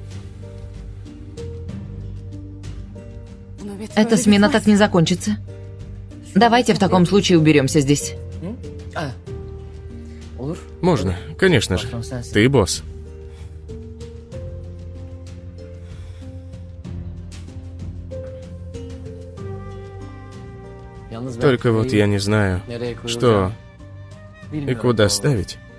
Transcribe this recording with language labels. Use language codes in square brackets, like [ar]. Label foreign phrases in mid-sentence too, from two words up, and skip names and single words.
[ru] Эта смена так не закончится. Давайте в таком случае уберемся здесь. [tr] Olur. [ru] Можно, конечно же. Ты босс. [tr] Yalnız ben [ru] Только вот [tr] neyi [ru] я не знаю, [tr] nereye koyacağım [ru] что и [tr] bilmiyorum. [ru] куда ставить.